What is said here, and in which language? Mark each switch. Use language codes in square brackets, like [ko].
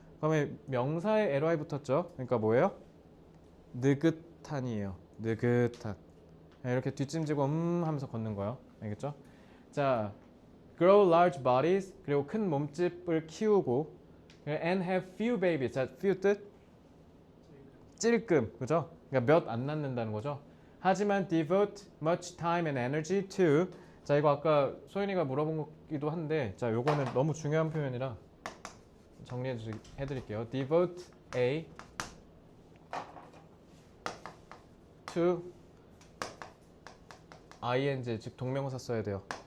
[ko] 그러면 명사에 ly 붙었죠? 그러니까 뭐예요? 느긋한이에요. 느긋한. 이렇게 뒷짐지고 하면서 걷는 거예요. 알겠죠? 자, [en] grow large bodies. [ko] 그리고 큰 몸집을 키우고 [en] and have few babies. [ko] 자, few 뜻? 찔끔. 그죠? 그러니까 몇 안 낳는다는 거죠. 하지만 [en] devote much time and energy to. [ko] 자, 이거 아까 소연이가 물어본 거기도 한데, 자, 요거는 너무 중요한 표현이라 정리해 드릴게요. [en] devote a to ing, [ko] 즉 동명사 써야 돼요.